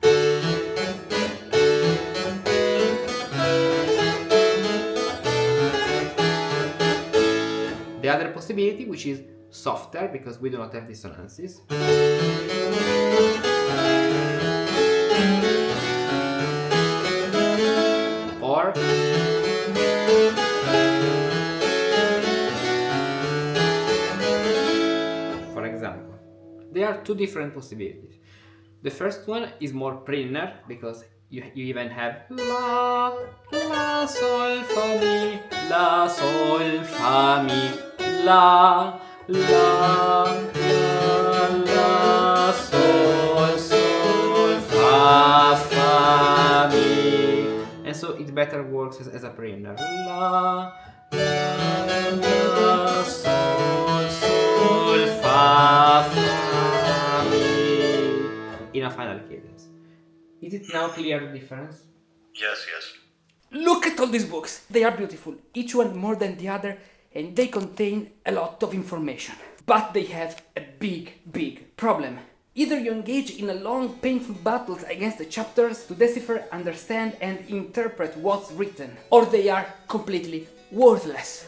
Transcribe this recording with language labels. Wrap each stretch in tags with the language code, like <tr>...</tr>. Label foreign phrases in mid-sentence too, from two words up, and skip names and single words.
<en>The other possibility, which is softer because we do not have dissonances, or for example, there are two different possibilities. The first one is more prinner because you even have la, la, sol, fa, mi, la, sol, fa, mi, la, la, la, la, sol, sol, fa, fa, mi. And so it better works as a prinner. La, la, la, sol, sol, fa, fa, mi. In a final cadence. Is it now clear the difference? Yes. Look at all these books. They are beautiful, each one more than the other, and they contain a lot of information. But they have a big problem. Either you engage in a long, painful battles against the chapters to decipher, understand, and interpret what's written, or they are completely worthless.</en>